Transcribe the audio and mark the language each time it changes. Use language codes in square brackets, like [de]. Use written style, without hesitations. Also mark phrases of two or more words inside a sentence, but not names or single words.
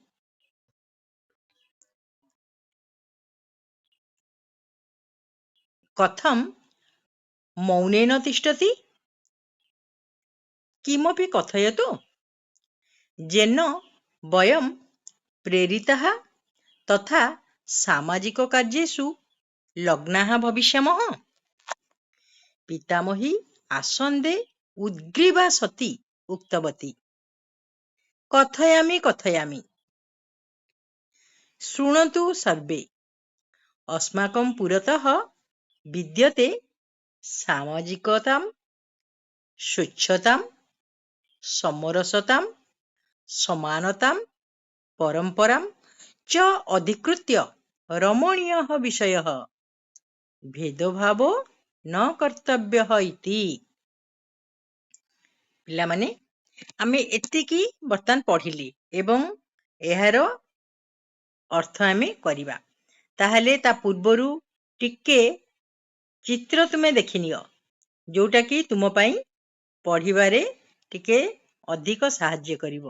[sa] କଥଂ ମୌନେନ ତିष्ठति, କିମପି କଥୟତୁ, ଯେନ ବୟಂ ପ୍ରେରିତାଃ ତଥା ସାମାଜିକ କାର୍ଯ୍ୟେଷु ଲଗ୍ନାଃ ଭବିଷ୍ୟାମଃ। ପିତାମହୀ ଆସନ୍ଦେ ଉଦ୍ଗ୍ରୀବା ସତି ଉକ୍ତବତୀ, କଥୟାମି କଥୟାମି, ଶୃଣନ୍ତୁ ସର୍ବେ, अस्माकं पुरतः विद्यते सामाजिकतां, स्वच्छतां, समरसतां, समानतां, परम्परां च अधिकृत्य रमणीयः विषयः, भेदभावो न कर्तव्यः इति। [or] ପିଲାମାନେ ଆମେ ଏତିକି ବର୍ତ୍ତମାନ ପଢ଼ିଲେ ଏବଂ ଏହାର ଅର୍ଥ ଆମେ କରିବା। ତାହେଲେ ତା ପୂର୍ବରୁ ଟିକେ ଚିତ୍ର ତୁମେ ଦେଖିନିଅ, ଯୋଉଟା କି ତୁମ ପାଇଁ ପଢ଼ିବାରେ ଟିକେ ଅଧିକ ସାହାଯ୍ୟ କରିବ।